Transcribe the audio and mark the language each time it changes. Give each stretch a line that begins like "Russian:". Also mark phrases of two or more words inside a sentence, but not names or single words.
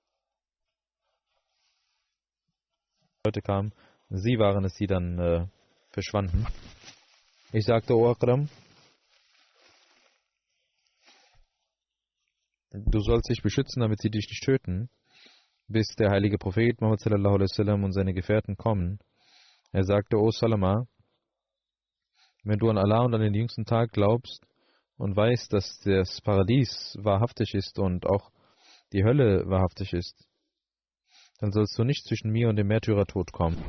German: Leute kamen, sie waren es, die dann verschwanden. Ich sagte, O Akram, du sollst dich beschützen, damit sie dich nicht töten, bis der heilige Prophet Muhammad
Arabic: صلى الله عليه وسلم
German: und seine Gefährten kommen. Er sagte, O Salama, wenn du an Allah und an den jüngsten Tag glaubst und weißt, dass das Paradies wahrhaftig ist und auch die Hölle wahrhaftig ist, dann sollst du nicht zwischen mir und dem Märtyrertod kommen.